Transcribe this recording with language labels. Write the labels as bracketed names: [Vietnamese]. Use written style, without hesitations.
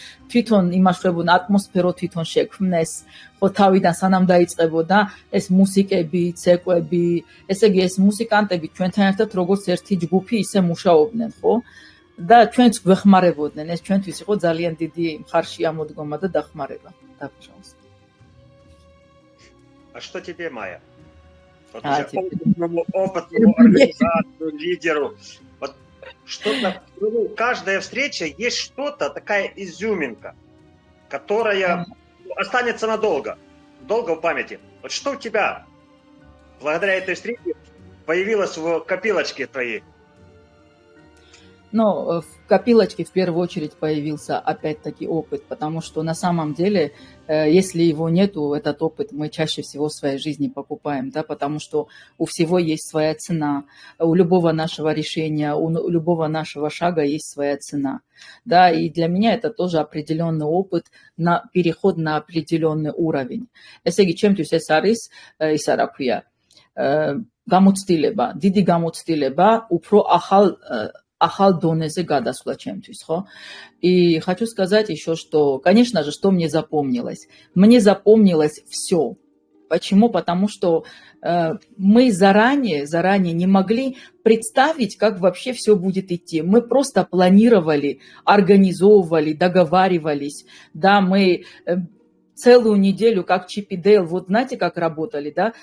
[Georgian] თვითონ იმაშვებოდა ატმოსფერო თვითონ შექმნეს, ხო, თავიდან სანამ დაიწყებოდა ეს მუსიკები, ცეკვები, ესე იგი ეს მუსიკანტები ჩვენთან ერთად როგორც ერთი ჯგუფი ისე მუშაობდნენ, ხო? და ჩვენც გვეხმარებოდნენ, ეს ჩვენთვის იყო ძალიან დიდი მხარშია მოდგომა და дахмарება. Დაბჭავს. [Russian] А что тебе, Майя? Вот опытному организатору, лидеру. Вот что-то, каждая встреча есть что-то, такая изюминка, которая останется надолго, долго в памяти. Вот что у тебя благодаря этой встрече появилось в копилочке твоей? Но в копилочке в первую очередь появился опять-таки опыт, потому что на самом деле, если его нету, этот опыт мы чаще всего в своей жизни покупаем, да, потому что у всего есть своя цена, у любого нашего решения, у любого нашего шага есть своя цена, да, и для меня это тоже определенный опыт на переход на определенный уровень. [Georgian] ესე იგი, ჩემთვის ეს არის ისა რა ქვია, გამოცდილება, დიდი გამოცდილება, უფრო ахал донезе гадасла чемтвис, ხო? [Russian] И хочу сказать еще, что, конечно же, что мне запомнилось? Мне запомнилось все. Почему? Потому что мы заранее не могли представить, как вообще все будет идти. Мы просто планировали, организовывали, договаривались, да, мы целую неделю, как Чип и Дейл, вот знаете, как работали, да?